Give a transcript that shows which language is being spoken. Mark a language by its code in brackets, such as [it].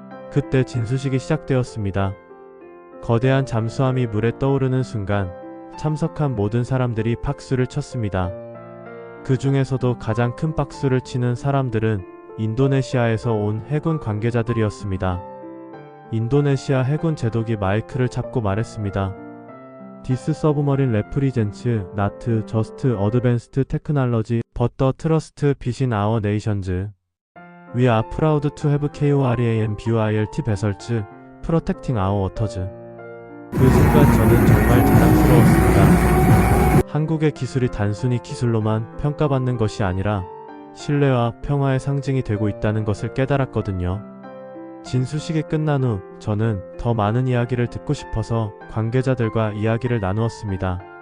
[ko] 그때 진수식이 시작되었습니다. 거대한 잠수함이 물에 떠오르는 순간 참석한 모든 사람들이 박수를 쳤습니다. 그 중에서도 가장 큰 박수를 치는 사람들은 인도네시아에서 온 해군 관계자들이었습니다. 인도네시아 해군 제독이 마이크를 잡고 말했습니다. [en] This submarine represents not just advanced technology but the trust between our nations. We are proud to have KORAN BUILT vessels protecting our waters. [ko] 그 순간 저는 정말 자랑스러웠습니다. 한국의 기술이 단순히 기술로만 평가받는 것이 아니라 신뢰와 평화의 상징이 되고 있다는 것을 깨달았거든요. 진수식이 끝난 후 저는 더 많은 이야기를 듣고 싶어서 관계자들과 이야기를 나누었습니다.